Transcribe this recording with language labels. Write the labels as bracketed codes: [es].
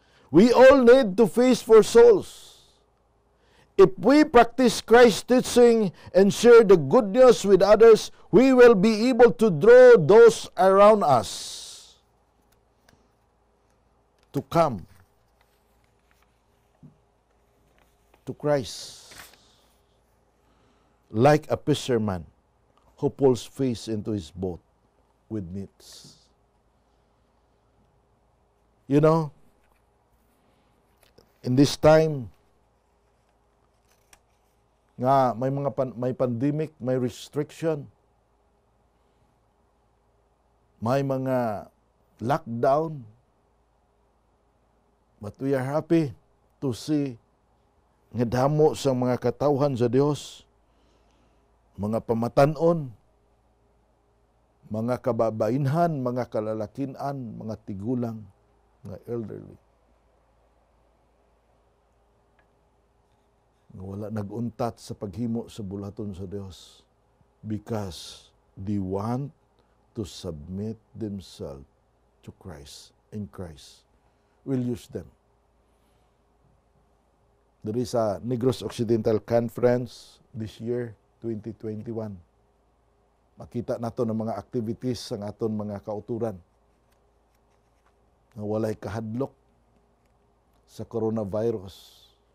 [en] We all need to fish for souls. If we practice Christ's teaching and share the good news with others, we will be able to draw those around us to come to Christ, like a fisherman who pulls fish into his boat with nets. You know, in this time [hil] nga may pandemic, may restriction, may mga lockdown, [en] but we are happy to see [hil] nga damo sa mga katawhan sa Dios, mga pamatanon, mga kababainhan, mga kalalakinan, mga tigulang, mga elderly, wala naguntat sa paghimo sa bulaton sa Dios [en] because they want to submit themselves to Christ, and Christ will use them. There is a Negros Occidental Conference this year, 2021. [hil] Makita nato ng mga activities sa aton mga kauturan na walay kahadlok sa coronavirus.